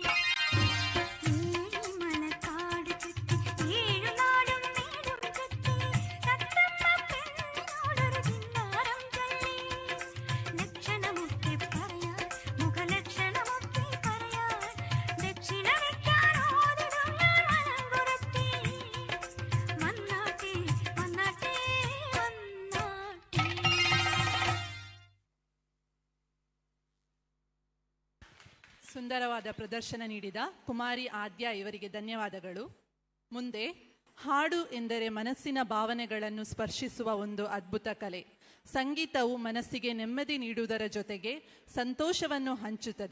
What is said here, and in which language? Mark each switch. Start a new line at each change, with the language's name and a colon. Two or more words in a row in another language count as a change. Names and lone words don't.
Malayalam: മലക്കാട് ചുറ്റി ഏഴു നാടും വീടും ചുറ്റി തത്തമ്മ പെണ്ണിനോടൊരു കിന്നാരം ചൊല്ലി ലക്ഷണമൊക്കെ പറയാൻ മുഖലക്ഷണമൊക്കെ പറയാൻ ദക്ഷിണ വെക്കാൻ ഓടിടും ഞാൻ മലങ്കുറത്തി വന്നാട്ടെ വന്നാട്ടെ വന്നാട്ടെ
Kannada: ಸುಂದರವಾದ ಪ್ರದರ್ಶನ ನೀಡಿದ ಕುಮಾರಿ ಆದ್ಯ ಇವರಿಗೆ ಧನ್ಯವಾದಗಳು. ಮುಂದೆ ಹಾಡು ಎಂದರೆ ಮನಸ್ಸಿನ ಭಾವನೆಗಳನ್ನು ಸ್ಪರ್ಶಿಸುವ ಒಂದು ಅದ್ಭುತ ಕಲೆ. ಸಂಗೀತವು ಮನಸ್ಸಿಗೆ ನೆಮ್ಮದಿ ನೀಡುವುದರ ಜೊತೆಗೆ ಸಂತೋಷವನ್ನು ಹಂಚುತ್ತದೆ.